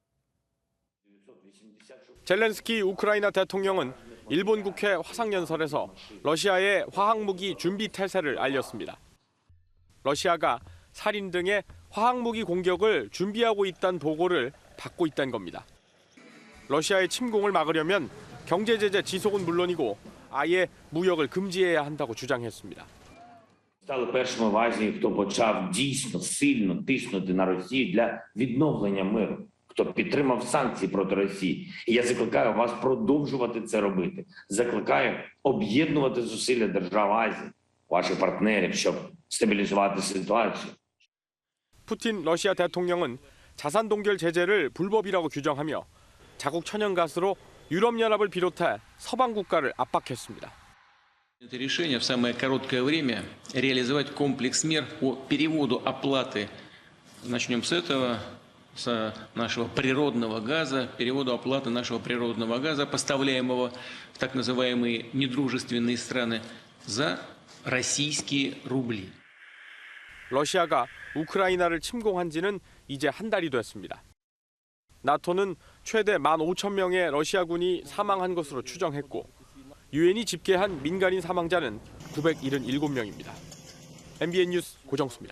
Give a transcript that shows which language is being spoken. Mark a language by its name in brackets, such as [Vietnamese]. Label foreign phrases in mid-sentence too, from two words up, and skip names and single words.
[Korean] 젤렌스키 우크라이나 대통령은 일본 국회 화상연설에서 러시아의 화학무기 준비 태세를 알렸습니다. 러시아가 살인 등의 화학무기 공격을 준비하고 있다는 보고를 받고 있다는 겁니다. 러시아의 침공을 막으려면 경제 제재 지속은 물론이고 아예 무역을 금지해야 한다고 주장했습니다. [Ukrainian] Стали першими в Азії, хто почав дійсно сильно тиснути на Росію для відновлення миру, хто підтримав санкції проти Росії. І я закликаю вас продовжувати це робити. Закликаю об'єднувати зусилля держав Азії, ваших партнерів, щоб стабілізувати ситуацію. [Korean] 푸틴 러시아 대통령은 자산 동결 제재를 불법이라고 규정하며 자국 천연가스로 유럽연합을 би롯해 서방 국가를 압박했습니다. [Russian] Это решение в самое короткое время реализовать комплекс мер по переводу оплаты. Начнем с этого, с нашего природного газа, переводу оплаты нашего природного газа, поставляемого в так называемые недружественные страны, за российские рубли. [Korean] 러시아가 우크라이나를 침공한 지는 이제 한 달이 됐습니다. 나토는 최대 15,000명의 러시아군이 사망한 것으로 추정했고 유엔이 집계한 민간인 사망자는 977명입니다. MBN 뉴스 고정수입니다.